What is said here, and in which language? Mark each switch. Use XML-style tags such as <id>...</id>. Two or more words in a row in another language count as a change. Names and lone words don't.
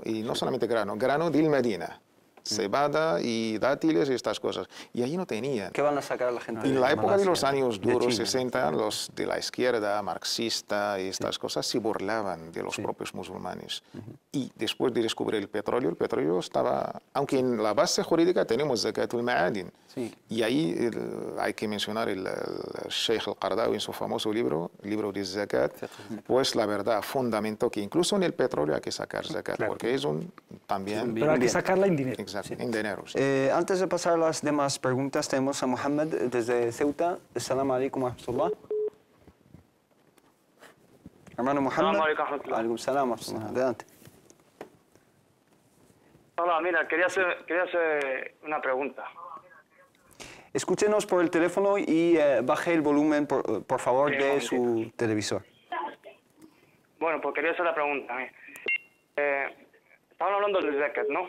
<es>Grano, y no solamente grano del Medina. cebada y dátiles y estas cosas. Y ahí no tenían. ¿Qué van a sacar la gente En la época de los Malasia, años de duros, China? 60, los de la izquierda, marxista y estas cosas, se burlaban de los propios musulmanes. Y después de descubrir el petróleo estaba, aunque en la base jurídica tenemos</es> <ar>زكاة المعادن.</ar> <es>Sí. Y ahí hay que mencionar el Sheikh al-Qaradawi en su famoso libro, el libro de zakat, pues la verdad, fundamento que incluso en el petróleo hay que sacar zakat, porque es un también... Pero hay que sacarla en dinero. Exacto, en dinero. Sí. Antes de pasar a las demás preguntas, tenemos a Mohamed desde Ceuta.</es> <ar>السلام عليكم ورحمة الله.</ar> <es>Hermano Mohamed.</es> <ar>السلام عليكم ورحمة الله. عليكم السلام ورحمة الله.</ar> <es>Adelante. Hola, mira, quería hacer una pregunta. Escúchenos por el teléfono y baje el volumen, por favor, de su televisor. Bueno, pues quería hacer la pregunta. Estaban hablando del zakat, ¿no?</es>